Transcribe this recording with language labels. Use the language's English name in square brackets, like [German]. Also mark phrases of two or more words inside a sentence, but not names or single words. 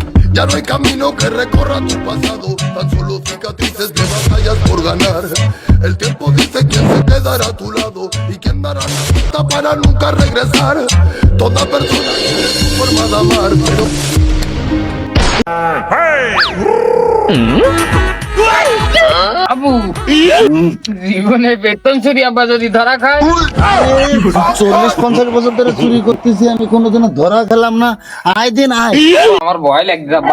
[Spanish] Ya no hay camino que recorra tu pasado, tan solo cicatrices de batallas por ganar. El tiempo dice quién se quedará a tu lado y quién dará la vuelta para nunca regresar. Toda persona tiene su forma de amar, pero [Bangla] আবু জীবনে বেতন চুরি আব্বা যদি ধরা খায় 40-50 বছর ধরে চুরি করতেছি আমি, কোনোদিনও ধরা খেলাম না। আয় দিন আয়। আমার ভয় লাগছে আব্বা।